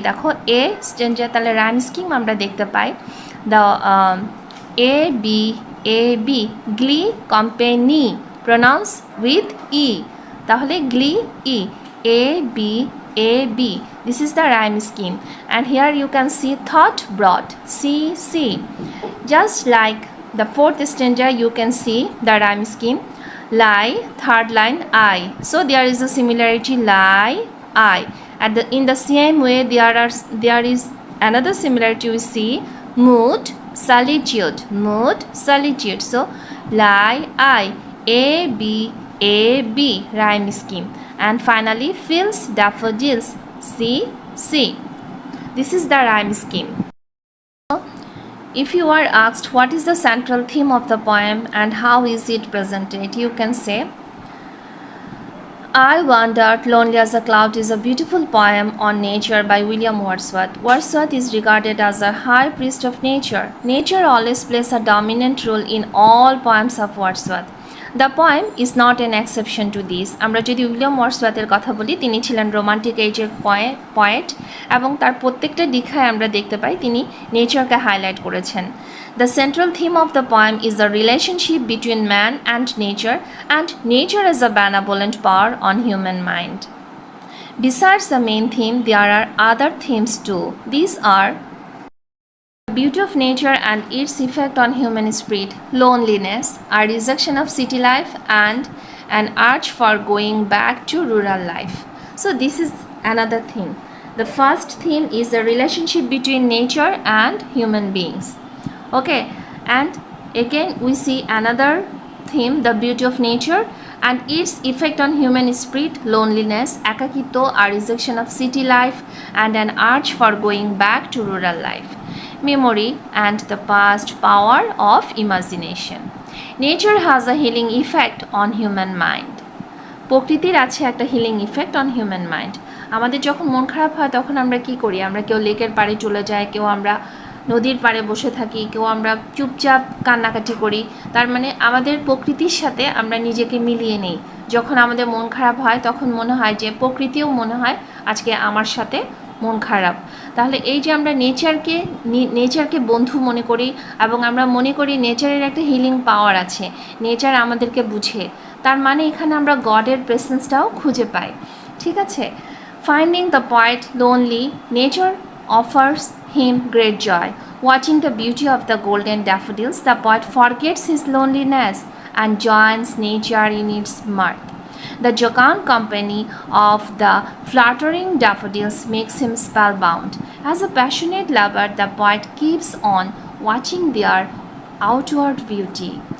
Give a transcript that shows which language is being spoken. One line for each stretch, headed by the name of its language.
Bangla: দেখো
English: a stanza,
Bangla: তাহলে rhyme scheme আমরা দেখতে পাই,
English: The A B, glee, company, pronounce with E, তাহলে glee E, A B, this is the rhyme scheme. And here you can see thought brought, c, just like the fourth stanza you can see the rhyme scheme, lie, third line I, so there is a similarity, lie, I. In the same way there is another similarity we see, mood, solitude, so lie, I, a b rhyme scheme. And finally fields, daffodils, c. This is the rhyme scheme. If you are asked what is the central theme of the poem and how is it presented, you can say, I Wandered Lonely as a Cloud is a beautiful poem on nature by William Wordsworth. Wordsworth is regarded as a high priest of nature. Nature always plays a dominant role in all poems of Wordsworth. The poem is not an exception to this.
Bangla: আমরা যদি William ওয়ার্ডসওয়ার্থের কথা বলি, তিনি ছিলেন romantic এজের poet এবং তার প্রত্যেকটা দিখায় আমরা দেখতে পাই তিনি নেচারকে হাইলাইট করেছেন।
English: The central theme of the poem is the relationship between man and nature as a benevolent power on human mind. Besides the main theme, there are other themes too. These are the beauty of nature and its effect on human spirit, loneliness, a rejection of city life, and an urge for going back to rural life. So this is another theme. The first theme is the relationship between nature and human beings. Okay, and again we see another theme, the beauty of nature, and its effect on human spirit, loneliness, একাকিত্ব, a rejection of city life, and an urge for going back to rural life. Memory and the past power of imagination. Nature has a healing effect on human mind.
Bangla: প্রকৃতির আছে একটা
English: Healing effect on human mind.
Bangla: আমাদের যখন মন খারাপ হয় তখন আমরা কি করি? আমরা কেউ লেকের পাড়ে চলে যাই, কেউ আমরা নদীর পাড়ে বসে থাকি, কেউ আমরা চুপচাপ কান্নাকাটি করি। তার মানে আমাদের প্রকৃতির সাথে আমরা নিজেকে মিলিয়ে নিই। যখন আমাদের মন খারাপ হয় তখন মনে হয় যে প্রকৃতিও মনে হয় আজকে আমার সাথে মন খারাপ। তাহলে এই যে আমরা নেচারকে বন্ধু মনে করি এবং আমরা মনে করি নেচারের একটা হিলিং পাওয়ার আছে, নেচার আমাদেরকে বুঝে, তার মানে এখানে আমরা গডের প্রেসেন্সটাও খুঁজে পাই। ঠিক আছে?
English: Finding the poet lonely, nature offers him great joy. Watching the beauty of the golden daffodils, the poet forgets his loneliness and joins nature in its mirth. The jocund company of the fluttering daffodils makes him spellbound. As a passionate lover, the poet keeps on watching their outward beauty.